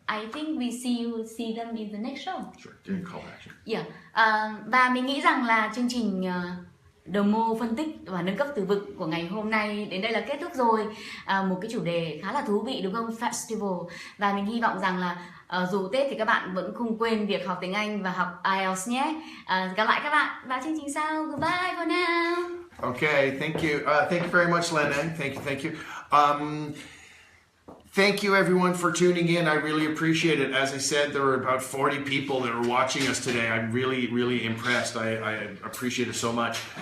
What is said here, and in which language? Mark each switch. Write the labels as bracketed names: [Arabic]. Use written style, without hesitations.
[English] I think we see them in the next show. Sure. Getting call action. Yeah. [Vietnamese] Và mình nghĩ rằng là chương trình demo phân tích và nâng cấp từ vựng của ngày hôm nay đến đây là kết thúc rồi. Một cái chủ đề khá là thú vị đúng không? Festival. Và mình hy vọng rằng là dù Tết thì các bạn vẫn không quên việc học tiếng Anh và học IELTS nhé. Gặp lại các bạn vào chương trình sau. [English] Goodbye for now. Okay, thank you. Thank you very much, Lan Anh. Thank you. Thank you everyone for tuning in. I really appreciate it. As I said, there were about 40 people that were watching us today. I'm really, really impressed. I appreciate it so much.